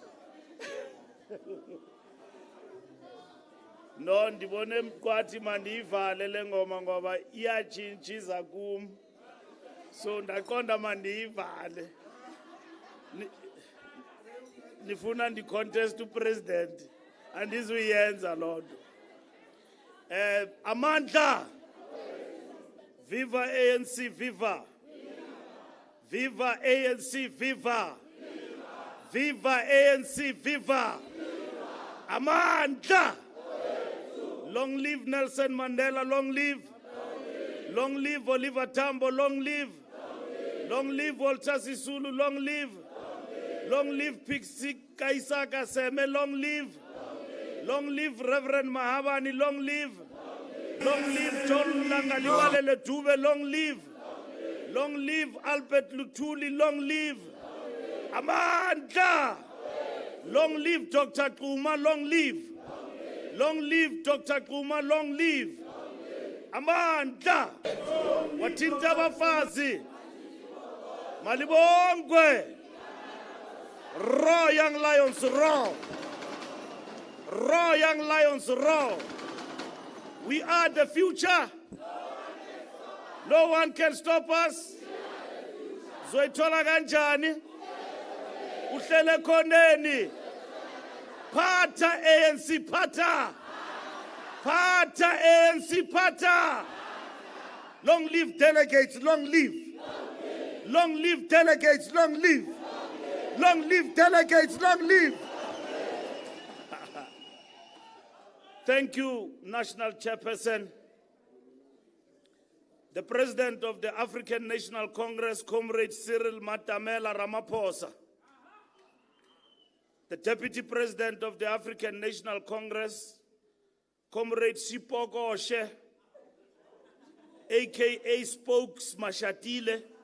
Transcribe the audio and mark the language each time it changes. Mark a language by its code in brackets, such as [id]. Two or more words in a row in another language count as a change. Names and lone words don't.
[xh] No, ndibone kwathi mandiyivale le ngoma ngoba iyatshintshiza kum. So ndaqonda mandiyivale. Nifuna ndi-contest upresident. Andizuyenza loo nto. Amandla! Viva ANC, viva! Viva ANC, viva! Viva ANC, viva! [en] Amandla! Long live Nelson Mandela, long live. Long live Oliver Tambo, long live. Long live Walter Sisulu, long live. Long live Pixie Kaisaka Seme, long live. Long live Reverend Mahabani, long live. Long live John Langaliwalele Dube, long live. Long live Albert Lutuli, long live. Amandla! Long live Dr. Kuma, long live. Long live Dr. Kuma, long live. [xh] Amandla! [zu] Wathinta abafazi. Malibongwe. [en] Raw young lions, raw. Raw young lions, raw. We are the future. No one can stop us. [zu] Zoyithola kanjani? Uhlele khoneni. Pata ANC, pata. Pata ANC, pata. [en] Long live delegates, long live. Long live delegates, long live. Long live delegates, long live. Thank you, National Chairperson. The President of the African National Congress, Comrade Cyril Matamela Ramaphosa. The Deputy President of the African National Congress, Comrade Sipoko Oshe, aka Spokes Mashatile.